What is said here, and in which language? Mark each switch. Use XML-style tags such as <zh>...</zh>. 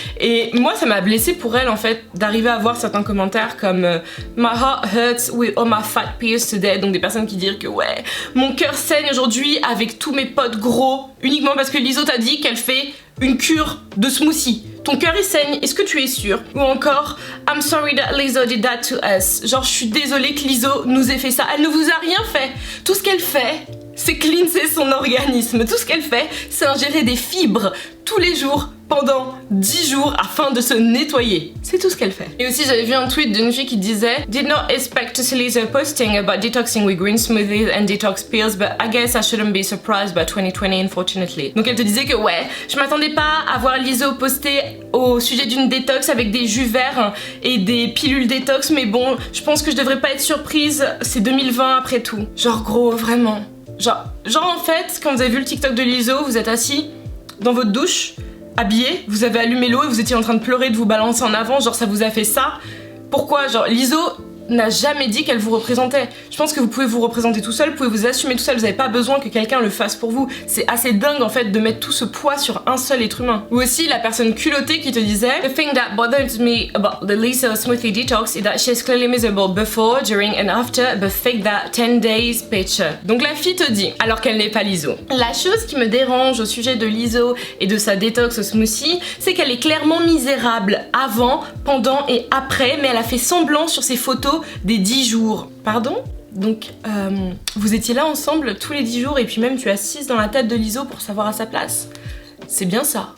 <fr>Et moi, ça m'a blessée pour elle en fait, d'arriver à voir certains commentaires comme</fr> <en>My heart hurts with all my fat peers today.</en> <fr>Donc des personnes qui disent que ouais, mon cœur saigne aujourd'hui avec tous mes potes gros, uniquement parce que Lizzo t'a dit qu'elle fait une cure de smoothie. Ton cœur il saigne, est-ce que tu es sûr? Ou encore,</fr> <en>I'm sorry that Lizzo did that to us.</en> <fr>Genre, je suis désolée que Lizzo nous ait fait ça. Elle ne vous a rien fait. Tout ce qu'elle fait, c'est cleanser son organisme. Tout ce qu'elle fait, c'est ingérer des fibres tous les jours pendant 10 jours afin de se nettoyer. C'est tout ce qu'elle fait. Et aussi, j'avais vu un tweet d'une fille qui disait</fr> <en>Did not expect to see Lizzo posting about detoxing with green smoothies and detox pills, but I guess I shouldn't be surprised by 2020, unfortunately.</en> <fr>Donc elle te disait que ouais, je m'attendais pas à voir Lizzo poster au sujet d'une détox avec des jus verts et des pilules détox, mais bon, je pense que je devrais pas être surprise, c'est 2020 après tout. Genre gros, vraiment. Genre en fait, quand vous avez vu le TikTok de Lizzo, vous êtes assis dans votre douche, habillé, vous avez allumé l'eau et vous étiez en train de pleurer, de vous balancer en avant, genre ça vous a fait ça. Pourquoi? Genre Lizzo n'a jamais dit qu'elle vous représentait. Je pense que vous pouvez vous représenter tout seul, vous pouvez vous assumer tout seul, vous n'avez pas besoin que quelqu'un le fasse pour vous. C'est assez dingue en fait de mettre tout ce poids sur un seul être humain. Ou aussi la personne culottée qui te disait</fr> <en>The thing that bothers me about the Lizzo smoothie detox is that she's clearly miserable before, during and after, but fake that 10 days picture.</en> <fr>Donc la fille te dit, alors qu'elle n'est pas Lizzo, la chose qui me dérange au sujet de Lizzo et de sa détox au smoothie, c'est qu'elle est clairement misérable avant, pendant et après, mais elle a fait semblant sur ses photos des 10 jours. Pardon? Donc, vous étiez là ensemble tous les 10 jours et puis même tu es assise dans la tête de Lizzo pour savoir à sa place. C'est bien ça.</fr>